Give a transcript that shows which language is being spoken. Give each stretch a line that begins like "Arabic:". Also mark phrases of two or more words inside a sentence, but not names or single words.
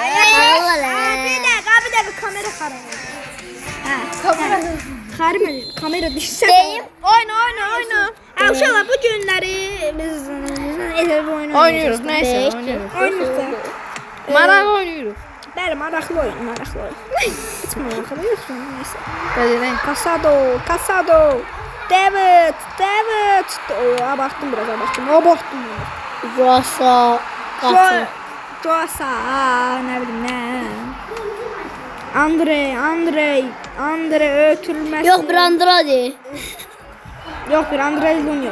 Turkish: Bir dakika kamera kamera düşse. Oyna.
Azerbaijani: Uşaqlar bu günləri biz ev oyunu
Turkish: Oynuyoruz neyse oynuyoruz. Oynuyoruz. Maraq oynuyoruz.
Azerbaijani: Bəli, maraqlı oyun. Heç maraqlı yox, neyse. Bəli. Casado. David.
Turkish: Abarttım biraz. Rosa. Joasa, ne bileyim ne. Andre ötülmesi. Yok bir Andrade. Yok bir Andrei Lunyos.